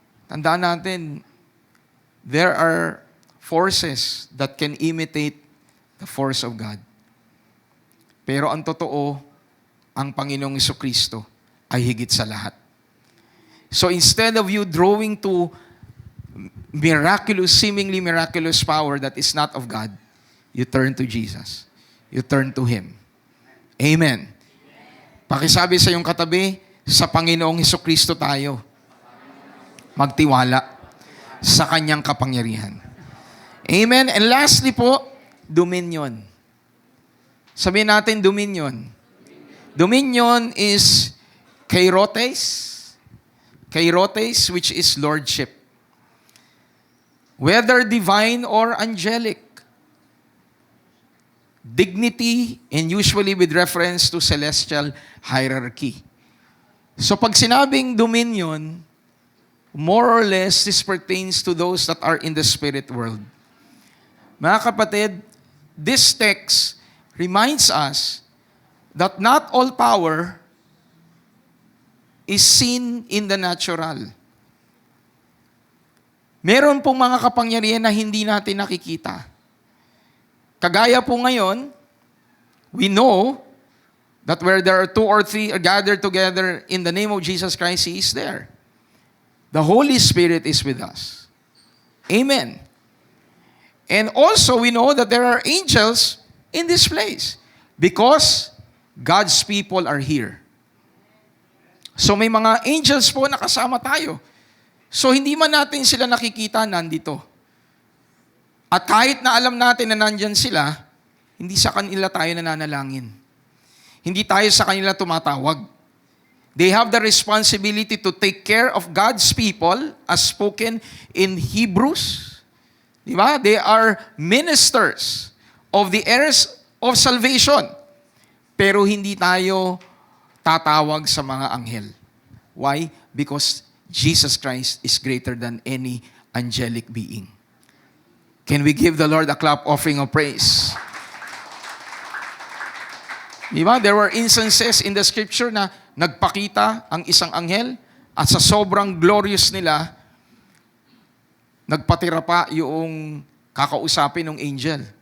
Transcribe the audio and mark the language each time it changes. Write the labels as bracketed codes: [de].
[tl] Tandaan natin, [en] there are forces that can imitate the force of God. [tl] Pero ang totoo, ang Panginoong Hesukristo ay higit sa lahat. [en] So instead of you drawing to seemingly miraculous power that is not of God, you turn to Jesus. You turn to Him. Amen. [tl] Pakisabi sa iyong katabi, sa Panginoong Hesukristo tayo magtiwala sa Kanyang kapangyarihan. [en] Amen. And lastly po, dominion. [tl] Sabihin natin [en] dominion. Dominion is kairotes. Kairotes, which is lordship. Whether divine or angelic. dignity, and usually with reference to celestial hierarchy. So [tl] pag sinabing dominion, [en] more or less, this pertains to those that are in the spirit world. [tl] Mga kapatid, [en] this text reminds us that not all power is seen in the natural. [tl] Meron pong mga kapangyarihan na hindi natin nakikita. Kagaya po ngayon, [en] we know that where there are 2 or 3 are gathered together in the name of Jesus Christ, He is there. The Holy Spirit is with us. Amen. And also, we know that there are angels in this place because God's people are here. [tl] So may mga angels po na kasama tayo. So hindi man natin sila nakikita, nandito. At kahit na alam natin na nandyan sila, hindi sa kanila tayo nananalangin. Hindi tayo sa kanila tumatawag. [en] They have the responsibility to take care of God's people as spoken in Hebrews. Diba? They are ministers of the heirs of salvation. [tl] Pero hindi tayo tatawag sa mga anghel. [en] Why? Because Jesus Christ is greater than any angelic being. Can we give the Lord a clap offering of praise? [tl] Diba? [en] There were instances in the scripture [tl] na nagpakita ang isang anghel at sa sobrang glorious nila, nagpatira pa yung kakausapin ng angel.